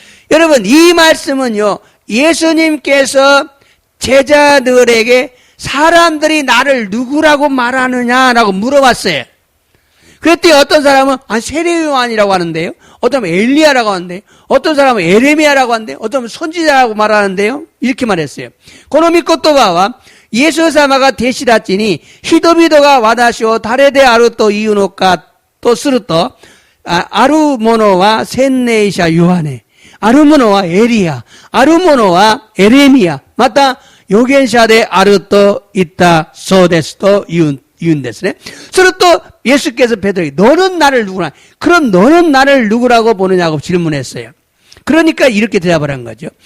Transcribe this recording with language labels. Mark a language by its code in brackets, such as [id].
[ko] 여러분, 이 말씀은요, 예수님께서 제자들에게 사람들이 나를 누구라고 말하느냐라고 물어봤어요. 그랬더니 어떤 사람은 세례 요한이라고 하는데요. 어떤 사람은 엘리야라고 하는데요. 어떤 사람은 에레미야라고 하는데요. 어떤 사람은 선지자라고 말하는데요. 이렇게 말했어요. [ja] 고노미 코토바와 예수様が弟子たちに人々が私を誰であるというのかとすると、ある者は洗礼者ヨハネ、ある者はエリア、ある者はエレミヤ、また預言者であると言ったそうですと言うんですね。すると [ko] 예수께서 베드로에게 너는 나를 누구나? 그럼 너는 나를 누구라고 보느냐고 질문했어요. 그러니까 이렇게 대답을 한 거죠.